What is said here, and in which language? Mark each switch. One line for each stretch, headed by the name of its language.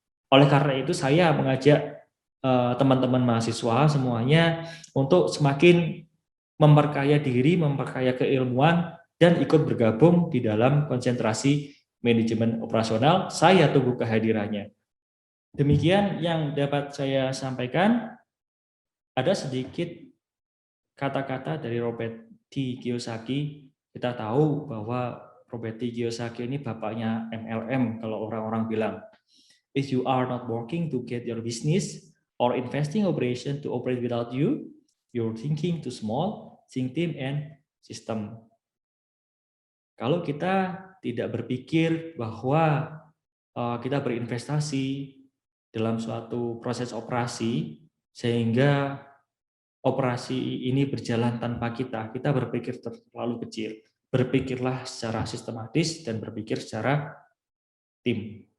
Indonesian: Oleh karena itu saya mengajak teman-teman mahasiswa semuanya untuk semakin memperkaya diri, memperkaya keilmuan, dan ikut bergabung di dalam konsentrasi manajemen operasional. Saya tunggu kehadirannya. Demikian yang dapat saya sampaikan. Ada sedikit kata-kata dari Robert T. Kiyosaki. Kita tahu bahwa Robert T. Kiyosaki ini bapaknya MLM kalau orang-orang bilang.
English: If you are not working to get your business or investing operation to operate without you, you're thinking too small, think team and system.
Indonesian: Kalau kita tidak berpikir bahwa kita berinvestasi dalam suatu proses operasi sehingga operasi ini berjalan tanpa kita berpikir terlalu kecil. Berpikirlah secara sistematis dan berpikir secara tim.